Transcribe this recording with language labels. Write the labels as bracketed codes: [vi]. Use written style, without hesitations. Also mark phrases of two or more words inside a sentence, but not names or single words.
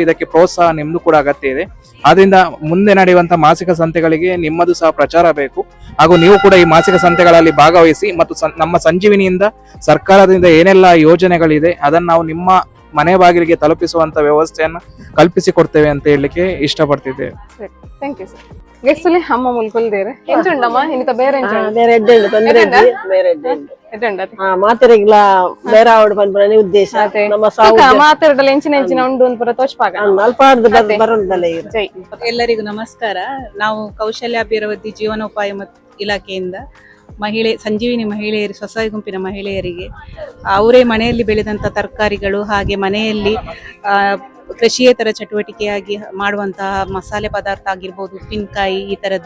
[kn] ಇದಕ್ಕೆ ಪ್ರೋತ್ಸಾಹ ನಿಮ್ದು ಕೂಡ ಅಗತ್ಯ ಇದೆ. ಆದ್ರಿಂದ ಮುಂದೆ ನಡೆಯುವಂತ ಮಾಸಿಕ ಸಂತೆಗಳಿಗೆ ನಿಮ್ಮದು ಸಹ ಪ್ರಚಾರ ಬೇಕು. ಹಾಗೂ ನೀವು ಕೂಡ ಈ ಮಾಸಿಕ ಸಂತೆಗಳಲ್ಲಿ ಭಾಗವಹಿಸಿ ಮತ್ತು ನಮ್ಮ ಸಂಜೀವಿನಿಯಿಂದ ಸರ್ಕಾರದಿಂದ ಏನೆಲ್ಲ ಯೋಜನೆಗಳಿದೆ ಅದನ್ನ ನಾವು ನಿಮ್ಮ ಮನೆ ಬಾಗಿಲಿಗೆ ತಲುಪಿಸುವಂತ ವ್ಯವಸ್ಥೆಯನ್ನ ಕಲ್ಪಿಸಿಕೊಡ್ತೇವೆ ಅಂತ ಹೇಳಲಿಕ್ಕೆ ಇಷ್ಟಪಡ್ತಿದ್ದೇವೆ. [en] thank you sir. [tcy] ಗೆಸ್ಟ್ಲಿ ಅಮ್ಮ ಮುಲ್ಕೊಲ್ದೇರು ಎಂಚುಂಡಮ್ಮ ಇನ್ನಿತ ಬೇರೆ ಮಾತೆರೆಗ್ಲ ಬೇರೆ ಆವಡ್ ಬಂದ್ಬರನೆ ಉದ್ದೇಶ ಮಾತೆರಡಲ್ಲ ಎಂಚಿನ ಉಂಡು ಅಂತ ತೋಚ್ಪಾಗ [kn] ಎಲ್ಲರಿಗೂ ನಮಸ್ಕಾರ. ನಾವು ಕೌಶಲ್ಯಾಭಿವೃದ್ಧಿ ಜೀವನೋಪಾಯ ಇಲಾಖೆಯಿಂದ ಸಂಜೀವಿನಿ ಮಹಿಳೆಯರು ಸ್ವಸಹಾಯ ಗುಂಪಿನ ಮಹಿಳೆಯರಿಗೆ ಅವರೇ ಮನೆಯಲ್ಲಿ ಬೆಳೆದಂತ ತರಕಾರಿಗಳು ಹಾಗೆ ಮನೆಯಲ್ಲಿ ಕೃಷಿಯೇತರ ಚಟುವಟಿಕೆಯಾಗಿ ಮಾಡುವಂತಹ ಮಸಾಲೆ ಪದಾರ್ಥ ಆಗಿರ್ಬೋದು, ಉಪ್ಪಿನಕಾಯಿ ಈ ತರದ್ದು.